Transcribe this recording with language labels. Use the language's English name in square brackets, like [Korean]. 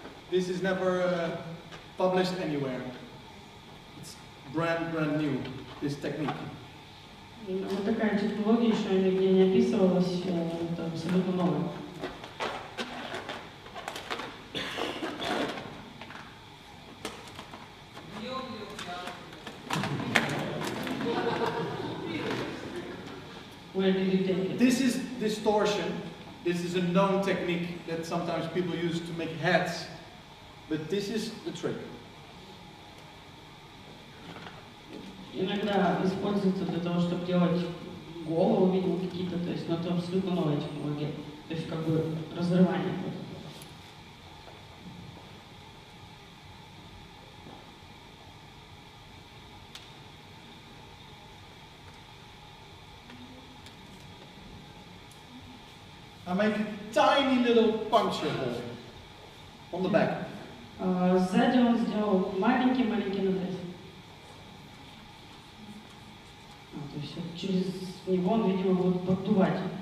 [English] This is never published anywhere. It's brand new, this technique. [Russian] Вот такая технология еще нигде не описывалась, это абсолютно новая. [English] Where did you take it? This is distortion. This is a known technique that sometimes people use to make heads. But this is the trick. [Russian] Иногда используется для того, чтобы делать голову, видимо, какие-то, то есть, но это абсолютно новая технология. То есть, как бы, разрывание. [English] I make a tiny little puncture hole on the back. [Russian] Сзади он сделал маленький-маленький надрез. То есть вот через него он, видимо, будет поддувать.